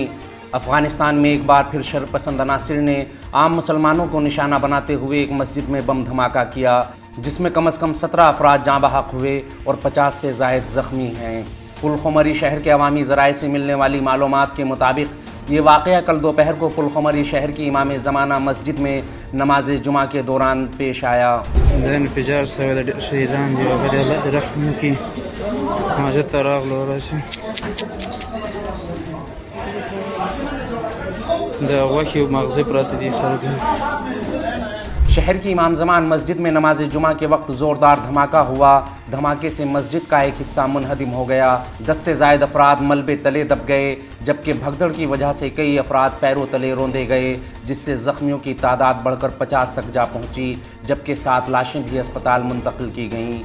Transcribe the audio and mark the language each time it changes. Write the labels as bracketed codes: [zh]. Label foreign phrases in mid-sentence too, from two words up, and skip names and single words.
[ur] افغانستان میں ایک بار پھر شرپسند عناصر نے عام مسلمانوں کو نشانہ بناتے ہوئے ایک مسجد میں بم دھماکہ کیا، جس میں کم از کم 17 افراد جاں بحق ہوئے اور 50 سے زائد زخمی ہیں۔ پلخمری شہر کے عوامی ذرائع سے ملنے والی معلومات کے مطابق یہ واقعہ کل دوپہر کو پلخمری شہر کی امام زمانہ مسجد میں نماز جمعہ کے دوران پیش آیا۔ [ps] انفجار سوی د شهیدان دی او غیر الله رحم وکړي. مسجد ته راغلو راشي د غوښې او مغزه پراته دي خلک. [ur] شہر کی امام زمان مسجد میں نماز جمعہ کے وقت زوردار دھماکہ ہوا۔ دھماکے سے مسجد کا ایک حصہ منہدم ہو گیا، 10 سے زائد افراد ملبے تلے دب گئے، جبکہ بھگدڑ کی وجہ سے کئی افراد پیروں تلے روندے گئے، جس سے زخمیوں کی تعداد بڑھ کر 50 تک جا پہنچی، جبکہ 7 لاشیں بھی اسپتال منتقل کی گئیں۔